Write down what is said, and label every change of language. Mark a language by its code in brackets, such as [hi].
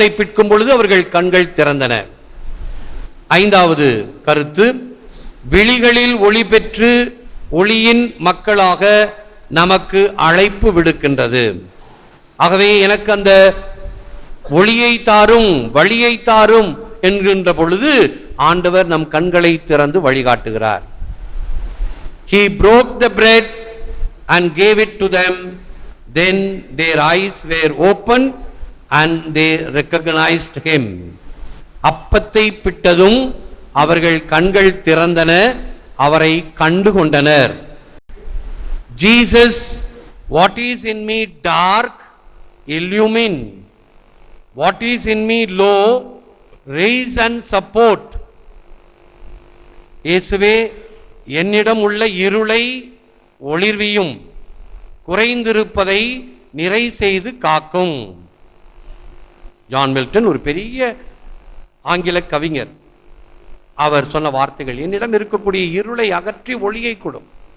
[ta] அப்பத்தை பிற்கும் பொழுது அவர்கள் கண்கள் திறந்தன. ஐந்தாவது கருத்து, விழிகளில் ஒளி பெற்று ஒளியின் மக்களாக நமக்கு அழைப்பு விடுக்கின்றது. ஆகவே எனக்கு அந்த ஒளியை தாரும், வழியை தாரும் என்கின்ற பொழுது ஆண்டவர் நம் கண்களை திறந்து வழிகாட்டுகிறார். [en] He broke the bread and gave it to them. Then their eyes were opened and they recognized him. [ta] அப்பத்தை பிட்டதும் அவர்கள் கண்கள் திறந்தன, அவரை கண்டு கொண்டனர். [en] Jesus, what is in me dark, illumine. What is in me low, raise and support. [ta] இயேசுவே, என்னிடம் உள்ள இருளை ஒளிர்வியும், குறைந்திருப்பதை நிறை செய்து காக்கும். ஜான் மில்டன் ஒரு பெரிய ஆங்கில கவிஞர். அவர் சொன்ன வார்த்தைகள், என்னிடம் இருக்கக்கூடிய இருளை அகற்றி ஒளியை கொடும்.